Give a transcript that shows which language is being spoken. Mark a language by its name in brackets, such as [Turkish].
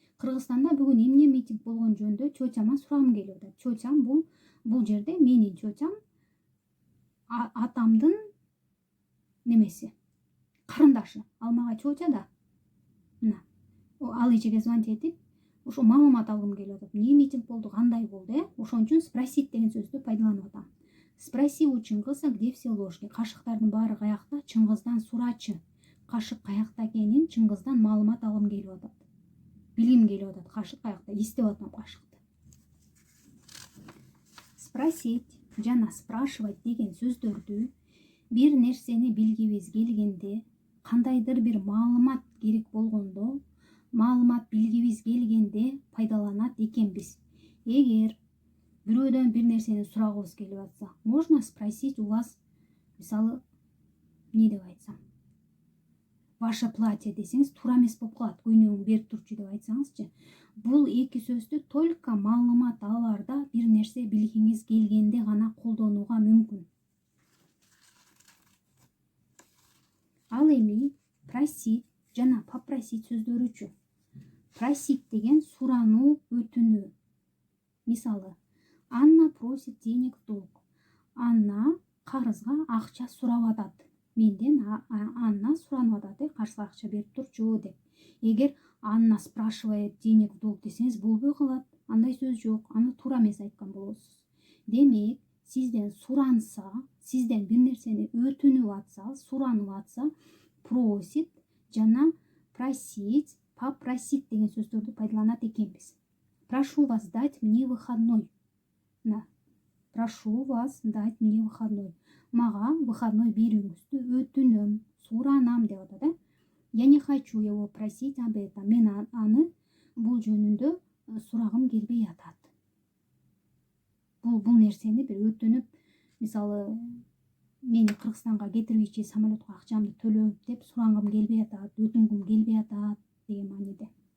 [Kyrgyz] Кыргызстанда бүгүн эмне митинг болгон жөнүндө тетяма сурагым келип атат. Тетям бул жерде менин тетям атамдын немеси, карындашы. Ал мага чооча да. Мына ал эжеге звонить этип, ошо маалымат алгым келип атат. Эмне митинг болду, кандай болду, Ошон үчүн спросить деген сөздү пайдаланып атам. [Russian] Спроси у Чыңгыза, где все ложки. [Kyrgyz] Кашыктардын баары каякта, Чыңгыздан сурачы. Кашык каякта экенин Чыңгыздан маалымат алгым келип атат. Билгим келип атат, кашык каякта, издеп атам кашыкты. Спросить жана спрашивать деген сөздөрдү бир нерсени билгибиз келгенде, кандайдыр бир маалымат керек болгондо, маалымат билгибиз келгенде пайдаланат экенбиз. Эгер бирөөдөн бир нерсени сурагыбыз келип атса, [Russian] можно спросить у вас, [Kyrgyz] мисалы, эмне деп айтсам, [Russian] ваше платье [Kyrgyz] десеңиз, туура эмес болуп калат. Көйнөгүң берип турчу деп айтсаңызчы. Бул эки сөздү только маалымат алаарда, бир нерсе билгиңиз келгенде гана колдонууга мүмкүн. Ал эми просить жана попросить сөздөрүчү. Просить деген сурануу, өтүнүү. Мисалы, [Russian] Анна просит денег в долг. [Kyrgyz] Анна карызга акча сурап атат. Менден Анна суранып атат, карызга акча берип турчу деп. Эгер [Russian] Анна спрашивает денег в долг [Kyrgyz] десеңиз, болбой калат. Андай сөз жок. Аны туура эмес айткан болосуз. Демек, сизден суранса, сизден бир нерсени өтүнүп атса, суранып атса, просит жана просить, попросить деген сөздөрдү пайдаланат экенбиз. [Russian] Прошу вас дать мне выходной. Прошу вас дать мне выходной. [Kyrgyz] Мага выходной берүүңүздү өтүнөм, суранам деп атат. [Russian] Я не хочу его просить об этом. [Kyrgyz] Мен аны бул жөнүндө сурагым келбей атат. Бул нерсени бир өтүнүп, мисалы, мени Кыргызстанга кетирүүчү самолетко акчамды төлөп деп сурангым келбей атат, өтүнгүм келбей атат деген мааниде.